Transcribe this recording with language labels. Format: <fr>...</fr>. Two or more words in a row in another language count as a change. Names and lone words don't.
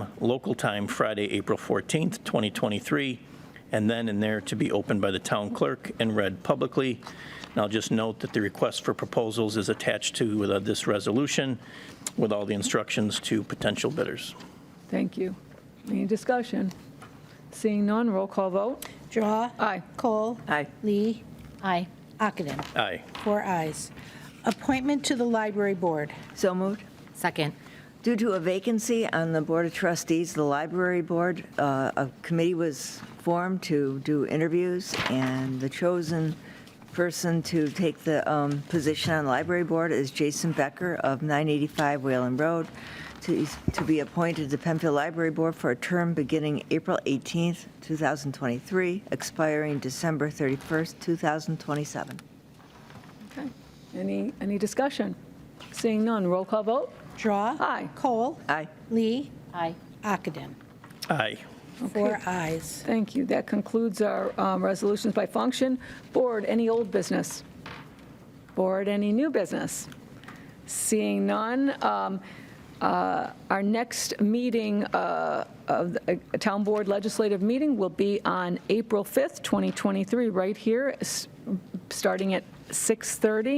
<en>local time, Friday, April 14th, 2023, and then and there to be opened by the Town Clerk and read publicly. And I'll just note that the request for proposals is attached to this resolution with all the instructions to potential bidders. Thank you. Any discussion? Seeing none, roll call vote. Drawe. Aye. Cole. Aye. Lee. Aye. Ockenden. Aye. 4 ayes. Appointment to the Library Board. So moved. Second. Due to a vacancy on the Board of Trustees, the Library Board, a committee was formed to do interviews, and the chosen person to take the position on the Library Board is Jason Becker of 985 Whalen Road, to be appointed to the Penfield Library Board for a term beginning April 18th, 2023, expiring December 31st, 2027. Okay. Any discussion? Seeing none, roll call vote. Drawe. Aye. Cole. Aye. Lee. Aye. Ockenden. Aye. 4 ayes. Thank you. That concludes our resolutions by function. Board, any old business? Board, any new business? Seeing none, our next meeting of the Town Board Legislative meeting will be on April 5th, 2023, right here, starting at 6:30.</en>